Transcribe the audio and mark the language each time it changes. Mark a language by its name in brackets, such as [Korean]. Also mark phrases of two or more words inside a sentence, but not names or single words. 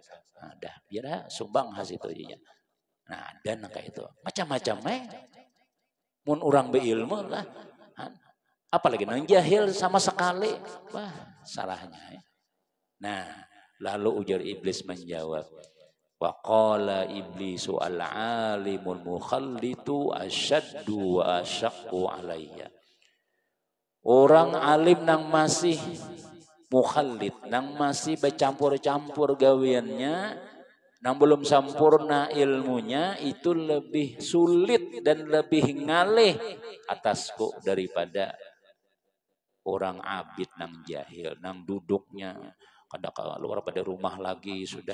[Banjar] Nah, dah biar sumbang hasil itu aja. Nah, dan kayak itu macam-macam mun orang berilmu lah. Apalagi nang jahil sama sekali, wah salahnya. Nah, lalu ujar iblis menjawab, [Arabic] وقال إبليس العالم المخلط أشد وأشق علي. [Banjar] Orang alim nang masih mukhallid, nang masih bercampur-campur gawiannya, nang belum sempurna ilmunya, itu lebih sulit dan lebih ngalih atasku daripada orang abid nang jahil, nang duduknya kada keluar pada rumah lagi sudah.